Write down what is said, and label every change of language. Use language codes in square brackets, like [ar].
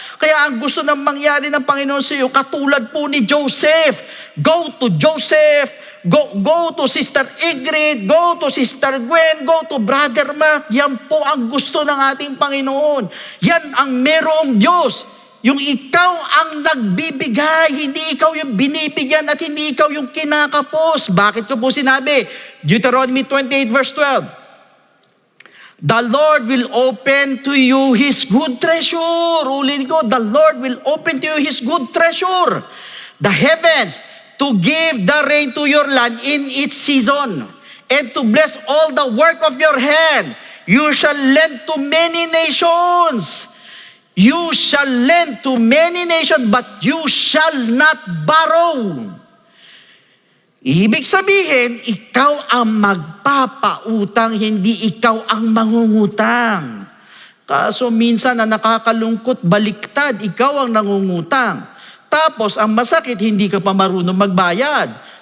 [tl] Kaya ang gusto nang mangyari ng Panginoon sa iyo, katulad po ni Joseph, [en] go to Joseph, go to Sister Ingrid, go to Sister Gwen, go to Brother Mark. [tl] Yan po ang gusto ng ating Panginoon. Yan ang merong Diyos. Yung ikaw ang nagbibigay, hindi ikaw yung binibigyan at hindi ikaw yung kinakapos. Bakit ko po sinabi? Deuteronomy 28 verse 12. [en] The Lord will open to you His good treasure. [tl] Ulit ko, [en] the Lord will open to you His good treasure. The heavens, to give the rain to your land in its season, and to bless all the work of your hand. You shall lend to many nations. You shall lend to many nations, but you shall not borrow. [tl] Ibig sabihin, ikaw ang magpapautang, hindi ikaw ang mangungutang. Kaso minsan na nakakalungkot, baliktad, ikaw ang nangungutang. Tapos, ang masakit, hindi ka pa marunong magbayad.